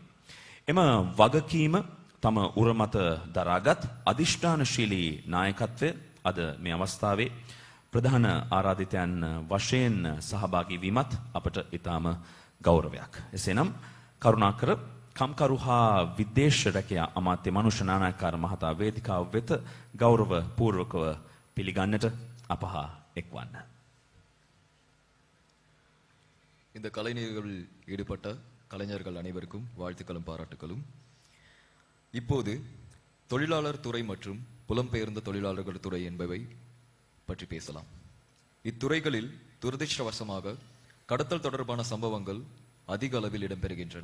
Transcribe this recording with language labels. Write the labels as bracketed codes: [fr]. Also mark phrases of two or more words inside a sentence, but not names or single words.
[si] එම වගකීම තම උරමත දරාගත් අධිෂ්ඨානශීලී නායකත්වය අද මේ අවස්ථාවේ ප්‍රධාන ආරාධිතයන් වශයෙන් සහභාගී වීමත් අපට ඊටාම ගෞරවයක්. එසේනම් කරුණාකර කම්කරු හා විදේශ රැකියා අමාත්‍ය මනුෂ්‍ය නානායක්කාර මහතා වේදිකාව වෙත ගෞරව පූර්වකව පිළිගන්නට අප හා එක්වන්න. [ta] இந்த கலை நிகழ்வில் ஈடுபட்ட கலைஞர்கள் அனைவருக்கும் வாழ்த்துக்களும் பாராட்டுகளும். இப்போது தொழிலாளர் துறை மற்றும் புலம்பெயர்ந்த தொழிலாளர்கள் துறை என்பவை பற்றி பேசலாம். இத்துறைகளில் துரதிர்ஷ்டவசமாக கடத்தல் தொடர்பான சம்பவங்கள் அதிக அளவில் இடம்பெறுகின்றன.